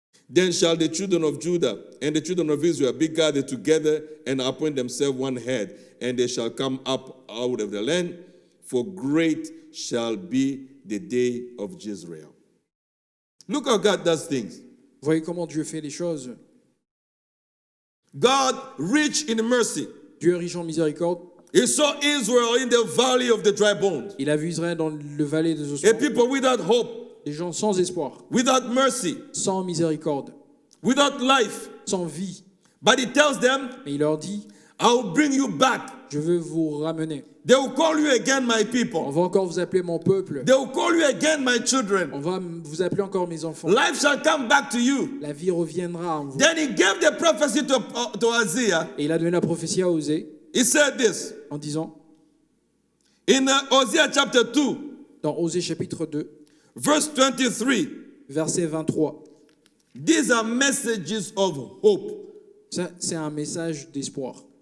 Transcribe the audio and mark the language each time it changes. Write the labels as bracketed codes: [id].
[en] Then shall the children of Judah and the children of Israel be gathered together and appoint themselves one head, and they shall come up out of the land, for great shall be the day of Jezreel. Look how God does things. [fr] Voyez comment Dieu fait les choses. [en] God, rich in mercy, [fr] Dieu est riche en miséricorde. [en] he saw Israel in the valley of the dry bones, [fr] Il a vu Israël dans le vallée des [en] a [fr] ossements. [en] people without hope, [fr] Des gens sans espoir, [en] without mercy, [fr] sans miséricorde, [en] without life. [fr] sans vie. [en] But he tells them, [fr] Mais il leur dit, [en] I will bring you back. [fr] je veux vous ramener. [en] They will call you again my [fr] On [en] people. [fr] va encore vous appeler mon peuple. [en] They will call you again my children. [fr] On va vous appeler encore mes enfants. [en] Life shall come back to you. [fr] La vie reviendra en vous. [en] Then he gave the prophecy to Isaiah. [fr] Et il a donné la prophétie à Osée [en] He said this [fr] en disant, [en] in Hosea chapter 2, [fr] dans Osée chapitre 2, [en] verse 23. [fr] verset 23. [en] These are messages of hope. [fr] Ça, c'est un message d'espoir.